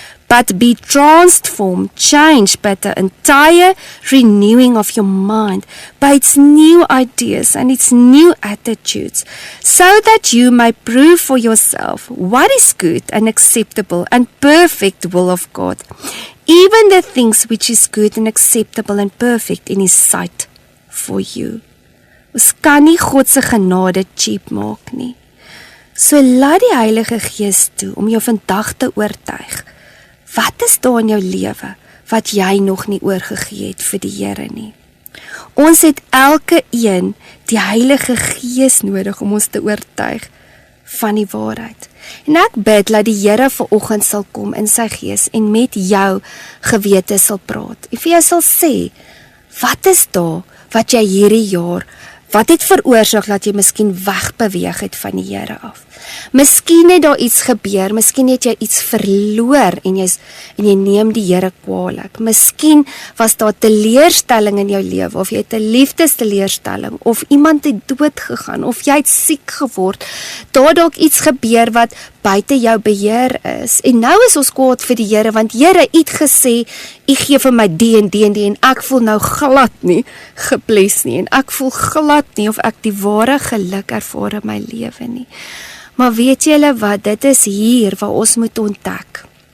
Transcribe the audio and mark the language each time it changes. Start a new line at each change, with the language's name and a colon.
English: but be transformed, changed by the entire renewing of your mind, by its new ideas and its new attitudes, so that you may prove for yourself what is good and acceptable and perfect will of God, even the things which is good and acceptable and perfect in His sight for you.
Afrikaans: Ons kan nie God se genade cheap maak nie. So laat die Heilige Gees toe om jou vandag te oortuig. Wat is daar in jou lewe wat jy nog nie oorgegee het vir die Here nie? Ons het elke een die Heilige Gees nodig om ons te oortuig van die waarheid. En ek bid dat die Here vanoggend sal kom in sy Gees en met jou gewete sal praat. En vir jou sal sê, wat is daar wat jy hierdie jaar, wat het veroorsaak dat jy miskien wegbeweeg het van die Here af? Miskien het daar iets gebeur, miskien het jy iets verloor en jy neem die Here kwaadlik. Miskien was daar teleurstelling in jou lewe, of jy het 'n liefdesteleurstelling, of iemand het dood gegaan, of jy het siek geword. Daar dalk iets gebeur wat buite jou beheer is. En nou is ons kwaad vir die Here, want Here, U het gesê, U gee vir my die en die en die, en ek voel nou glad nie gebless nie, en ek voel glad nie of ek die ware geluk ervaar in my lewe nie. Maar weet julle wat, dit is hier waar ons moet ontdek.